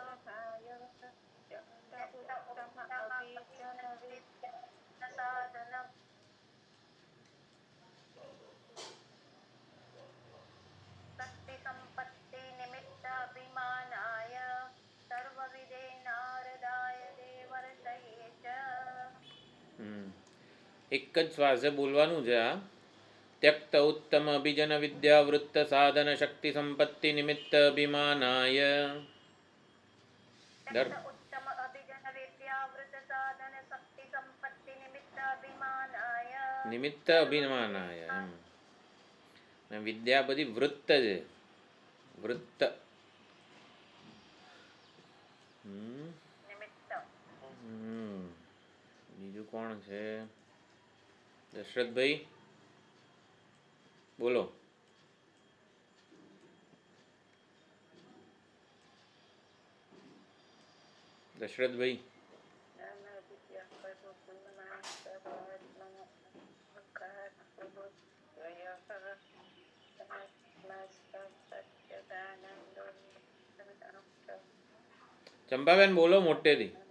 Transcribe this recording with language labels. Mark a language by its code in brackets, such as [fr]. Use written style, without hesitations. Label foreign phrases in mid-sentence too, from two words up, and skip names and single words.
[sa] साधन शक्तिसम्पत्तिनिमित्ताभिमानाय सर्वविदे नारदाय देवर्षये च। [gu] એક જ શ્વાસે બોલવાનું છે આ. [sa] त्यक्त उत्तम अभिजन विद्यावृत्त साधन शक्ति संपत्ति निमित्त अभिमानाय उत्तम अभिजन विद्यावृत्त साधन शक्ति संपत्ति निमित्त अभिमानाय विद्या बधी वृत्त છે. [gu] વૃત્ત. બીજું કોણ છે? દશરથભાઈ બોલો. દશરથભાઈ ચંપાબેન બોલો મોટેથી.